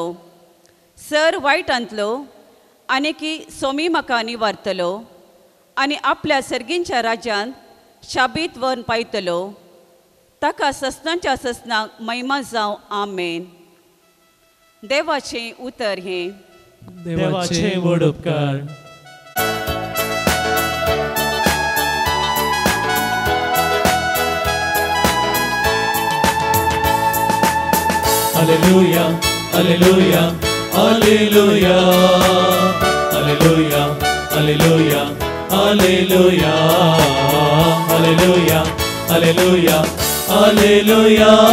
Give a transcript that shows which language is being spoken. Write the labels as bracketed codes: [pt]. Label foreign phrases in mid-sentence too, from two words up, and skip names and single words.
[kok] सर वायटांतलो आनीकी सोमी म्हाका निवारतलो आनी आपल्या सर्गींच्या राज्यांत शाबीत वन पायतलो. ताका ससनांच्या ससनाक महिमा जावं. आमेन. देवाचें उतर हें. देवाचे व्हड उपकार. Alleluia, Alleluia, Alleluia, Alleluia, Alleluia, Alleluia, Alleluia, Alleluia, Alleluia.